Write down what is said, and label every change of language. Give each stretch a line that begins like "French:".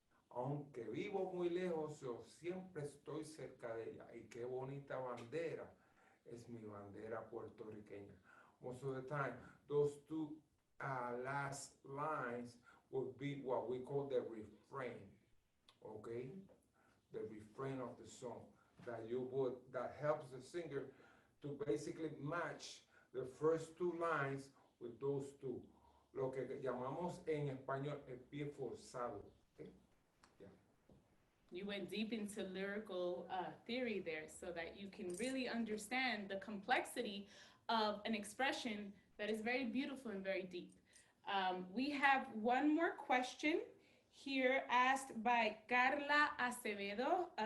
Spanish: Aunque vivo muy lejos, yo siempre estoy cerca de ella. Y qué bonita bandera es mi bandera puertorriqueña.
English: Most of the time, those two last lines would be what we call the refrain, okay? The refrain of the song that helps the singer to basically match the first two lines with those two.
Spanish: Lo que llamamos en español el pie forzado.
English: Okay? Yeah. You went deep into lyrical theory there so that you can really understand the complexity of an expression that is very beautiful and very deep. We have one more question here asked by Carla Acevedo.